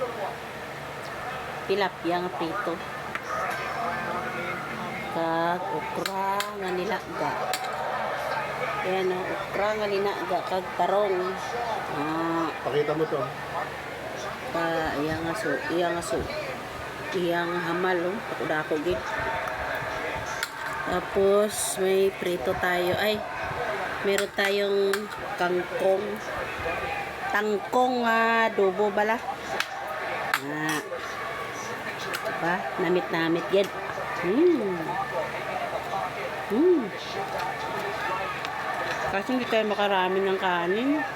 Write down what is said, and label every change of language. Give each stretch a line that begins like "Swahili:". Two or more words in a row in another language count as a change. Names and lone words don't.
Hiligaynon: Tilapia nga prito. Kag okra nga nilaga. Yan o, okra nga linaga kag tarong.
Filipino: Pakita mo to.
Hiligaynon: Iyang hamal oh, ako gid.
Filipino: Tapos may prito tayo. Ay, meron tayong kangkong.
Hiligaynon: Tangkong adobo bala. Diba? Namit-namit gid.
Filipino: Kasi hindi tayo makarami ng kanin.